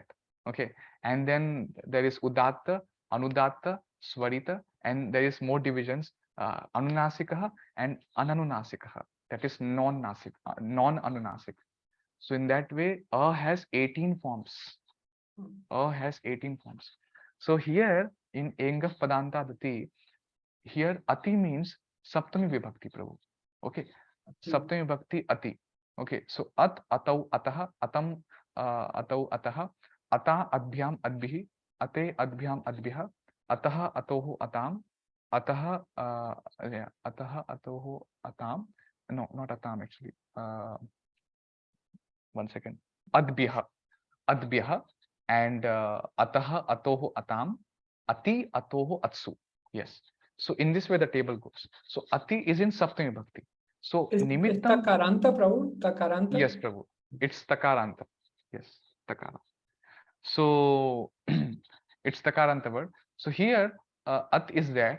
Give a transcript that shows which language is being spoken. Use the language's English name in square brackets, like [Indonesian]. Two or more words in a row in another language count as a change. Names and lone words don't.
[English] Okay, and then there is [Sanskrit] udatta, anudatta, swarita, [English] and there is more divisions, [Sanskrit] anunasikaha and ananunasikaha. [English] That is non-nasik, non-anunasik. So in that way, a has 18 forms. A has 18 forms. So here in [Sanskrit] Engaf Padanta Dati, [English] here ati means [Sanskrit] Saptami Vibhakti, [English] Prabhu. [Sanskrit] Okay, Saptami Vibhakti ati. Okay, so at, atau, ataha, atam, atau, ataha, ata, adbhyam, adbihi, ate, adbhyam, adbiha, ataha, atohu, atam, ataha, ataha, atohu, atam. [English] No, not atam actually. 1 second. [Sanskrit] Adbhyah, and ataha, atohu, atam, ati, atohu, atsu. [English] Yes. So in this way the table goes. So ati is in [Sanskrit] Saptami Bhakti. [English] So nimittam. Takaranta, Prabhu? Takaranta? Yes, Prabhu. It's takaranta. Yes, takara. So it's takaranta word. So here at is there.